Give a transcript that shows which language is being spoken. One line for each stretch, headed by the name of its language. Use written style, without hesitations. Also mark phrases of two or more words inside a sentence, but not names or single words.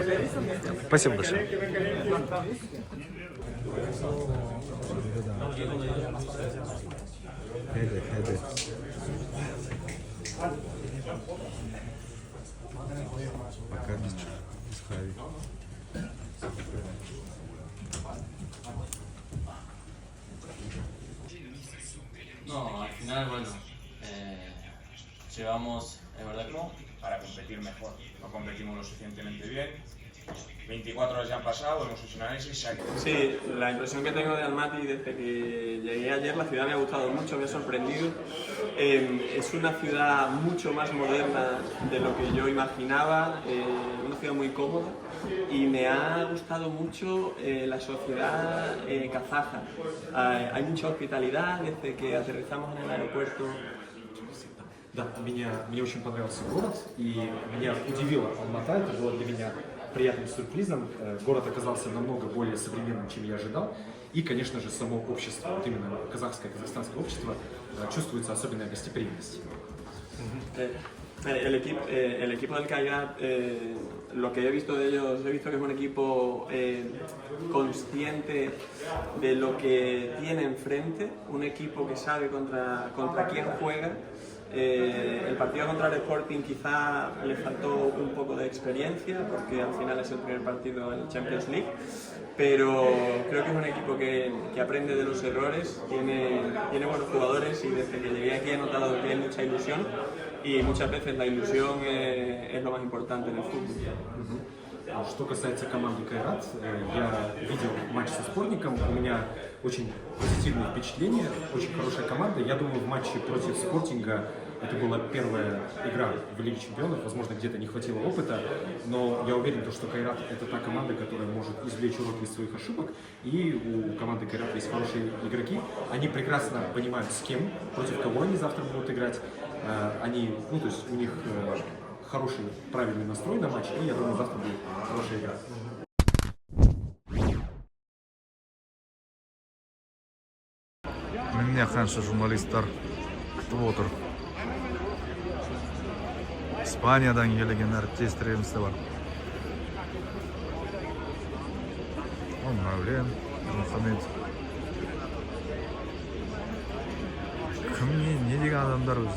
Russian: Спасибо большое. Пока без хави.
Spanish: No, al final, bueno, llevamos, es verdad que para competir mejor. No competimos lo suficientemente bien. 24 horas ya han pasado, hemos hecho un análisis. Sí, la impresión que tengo de Almaty desde que llegué ayer, la ciudad me ha gustado mucho, me ha sorprendido. Es una ciudad mucho más moderna de lo que yo imaginaba, una ciudad muy cómoda y me ha gustado mucho la sociedad kazaja. Hay mucha hospitalidad desde que aterrizamos en el aeropuerto.
Russian: Да, мне очень понравился город, и меня удивила Алмата, это было для меня приятным сюрпризом. Город оказался намного более современным, чем я ожидал. И, конечно же, само общество, вот именно казахское общество, чувствуется особенная гостеприимность.
Spanish: El equipo del Kairat, lo que he visto de ellos, he visto que es un equipo consciente de lo que tiene enfrente, un equipo que sabe contra quién juega. El partido contra el Sporting quizá le faltó un poco de experiencia porque al final es el primer partido en Champions League, pero creo que es un equipo que aprende de los errores, tiene buenos jugadores y desde que llegué aquí he notado que hay mucha ilusión y muchas veces la ilusión es lo más importante en el fútbol.
Russian: Что касается команды Кайрат, я видел матч со Спортником, у меня очень позитивные впечатления, очень хорошая команда. Я думаю, в матче против Спортинга это была первая игра в Лиге Чемпионов, возможно, где-то не хватило опыта, но я уверен, что Кайрат это та команда, которая может извлечь уроки из своих ошибок, и у команды Кайрат есть хорошие игроки, они прекрасно понимают, с кем, против кого они завтра будут играть, то есть у них хороший, правильный настрой на матч, и я думаю, завтра будет хорошая игра.
Kazakh: Меня қанша журналисттер күтіп отыр. Испаниядан келген әріптестеріміз де бар. Мәулен, Мұхаммед. Кім не деген адамдар өзі?